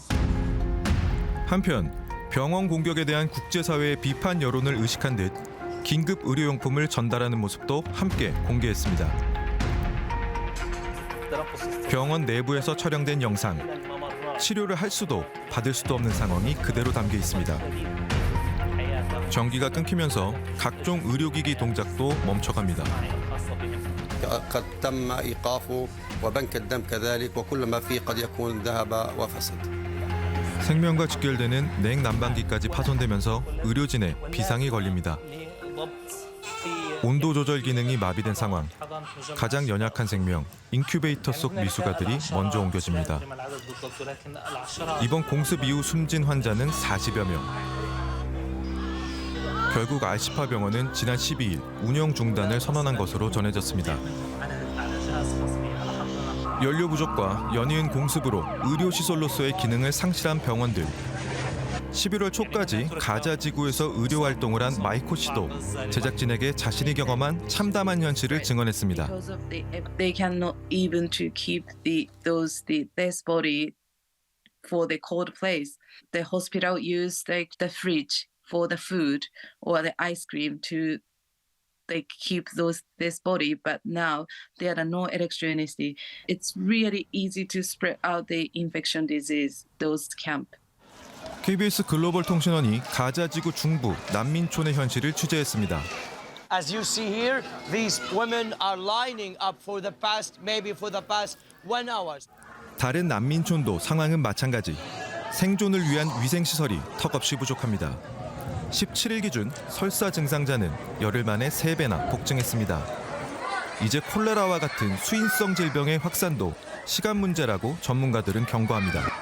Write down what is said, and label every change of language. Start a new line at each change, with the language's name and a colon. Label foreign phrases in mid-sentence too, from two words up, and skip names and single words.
Korean: 한편 병원 공격에 대한 국제사회의 비판 여론을 의식한 듯 긴급 의료용품을 전달하는 모습도 함께 공개했습니다. 병원 내부에서 촬영된 영상. 치료를 할 수도 받을 수도 없는 상황이 그대로 담겨 있습니다. 전기가 끊기면서 각종 의료기기 동작도 멈춰갑니다.
Arabic: قد تم إيقافه وبنك الدم كذلك وكل ما فيه قد يكون ذهب وفسد.
Korean: 생명과 직결되는 냉난방기까지 파손되면서 의료진에 비상이 걸립니다. 온도 조절 기능이 마비된 상황. 가장 연약한 생명, 인큐베이터 속 미숙아들이 먼저 옮겨집니다. 이번 공습 이후 숨진 환자는 40여 명. 결국 알-시파 병원은 지난 12일 운영 중단을 선언한 것으로 전해졌습니다. 연료 부족과 연이은 공습으로 의료시설로서의 기능을 상실한 병원들. 11월 초까지 가자 지구에서 의료 활동을 한 마이코 씨도 제작진에게 자신이 경험한 참담한 현실을 증언했습니다.
English: They cannot even to keep their body for the cold place. The hospital use the fridge for the food or the ice cream to they keep this body, but now there are no electricity. It's really easy to spread out the infection disease. Those camp.
Korean: KBS 글로벌 통신원이 가자 지구 중부 난민촌의 현실을 취재했습니다.
English: As you see here, these women are lining up for the past 1 hour.
Korean: 다른 난민촌도 상황은 마찬가지. 생존을 위한 위생시설이 턱없이 부족합니다. 17일 기준 설사 증상자는 열흘 만에 3배나 폭증했습니다. 이제 콜레라와 같은 수인성 질병의 확산도 시간 문제라고 전문가들은 경고합니다.